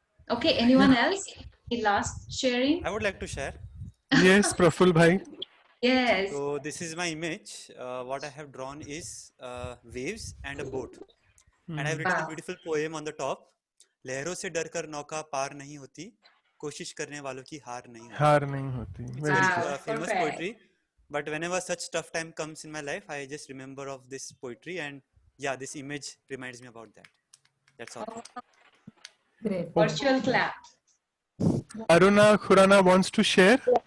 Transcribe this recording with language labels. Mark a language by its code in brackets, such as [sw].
[en] Okay, anyone else? The last sharing? I would like to share. Yes, Praful bhai. Yes. So this is my image. What I have drawn is waves and a boat. And I have written a beautiful poem on the top. [hi] लहरों से डरकर नौका पार नहीं होती, कोशिश करने वालों की हार नहीं होती. हार नहीं होती. [en] It's a very famous poetry. But whenever such tough time comes in my life, I just remember of this poetry, and yeah, this image reminds me about that. That's all. Great. Virtual clap. Aruna Khurana wants to share.